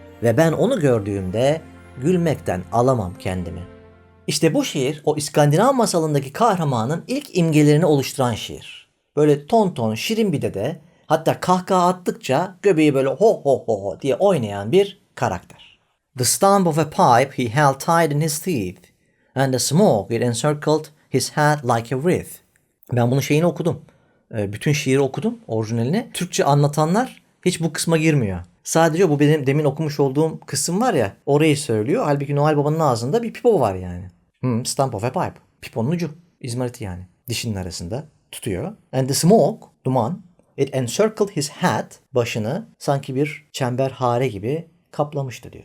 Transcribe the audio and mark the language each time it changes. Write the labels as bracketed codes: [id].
[tr] Ve ben onu gördüğümde gülmekten alamam kendimi. İşte bu şiir o İskandinav masalındaki kahramanın ilk imgelerini oluşturan şiir. Böyle ton ton şirin bir dede, hatta kahkaha attıkça göbeği böyle ho ho ho ho diye oynayan bir karakter. [en] The stump of a pipe he held tight in his teeth, and the smoke it encircled his head like a wreath. [tr] Ben bunun şeyini okudum. Bütün şiiri okudum, orijinalini. Türkçe anlatanlar hiç bu kısma girmiyor. Sadece bu benim demin okumuş olduğum kısım var ya, orayı söylüyor. Halbuki Noel Baba'nın ağzında bir pipo var yani. [en] Stump of a pipe. [tr] Piponun ucu. İzmariti yani. Dişinin arasında tutuyor. [en] And the smoke, [tr] duman, [en] it encircled his head, [tr] başını sanki bir çember hare gibi kaplamıştı diyor.